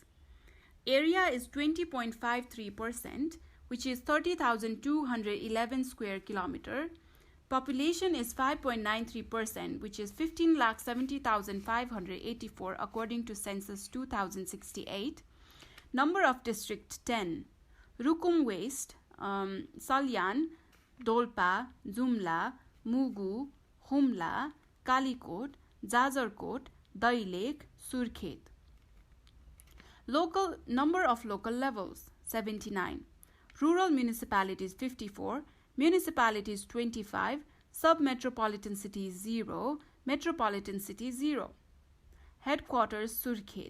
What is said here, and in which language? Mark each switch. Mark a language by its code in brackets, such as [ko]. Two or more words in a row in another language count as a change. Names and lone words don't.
[en] Area is 20.53%, which is 30,211 square kilometer. Population is 5.93%, which is 15,70,584 according to census 2068. Number of district 10. Rukum West, Salyan, Dolpa, Jumla, Mugu, Humla, Kalikot, Jajarkot, Dailek, Surkhet. Number of local levels 79. Rural municipalities 54, municipalities 25, sub-metropolitan cities 0, metropolitan cities 0. Headquarters Surkhet.